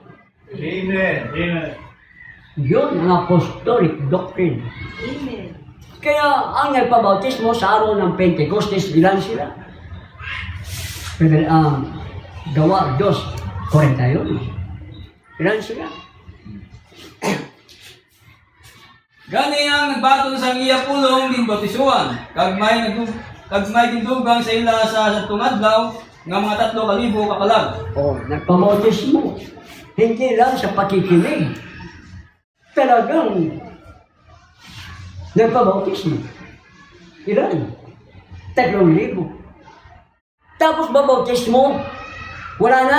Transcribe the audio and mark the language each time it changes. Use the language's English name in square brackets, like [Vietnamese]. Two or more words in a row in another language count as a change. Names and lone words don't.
[Filipino] Amen. Amen. Yun ang [English] apostolic doctrine. Amen. [Filipino] Kaya ang nagpabautismo sa araw ng Pentecostes, ilan sila? Pero gawa, 2:41. Ilan sila? [Hiligaynon] Gani ang nagbaton sa iya pulong din batisuan. Kag may tindugang sa ila sa tungadlaw nga mga 3,000 kakalag. [Filipino] Nagpabautismo. Hindi lang sa pakikinig. Talagang nagpabautismo. Ilan? 3,000. Tapos babautismo, wala na.